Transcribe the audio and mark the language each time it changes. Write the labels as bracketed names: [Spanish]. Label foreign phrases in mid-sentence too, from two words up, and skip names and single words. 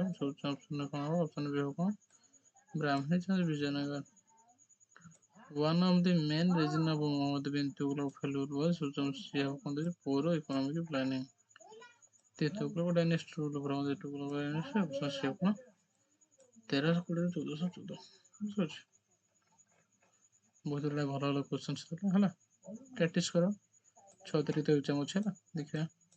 [English] So option B Brahmins and Vijayanagar. One of the main reasons of Muhammad bin Tughlaq failure was poor economic planning. The Tughlaq dynasty ruled from the Tughlaq dynasty option C 1314-1414 [Odia] ବୁଝିପାରୁଛି ବହୁତ ଗୁଡ଼ା ଭଲ ଭଲ କ୍ୱେଶ୍ଚନ୍ସ ଥିଲା ହେଲା ପ୍ରାକ୍ଟିସ୍ କର 6 ତାରିଖ ଏକ୍ଜାମ୍ ଅଛି ହେଲା ଦେଖିବା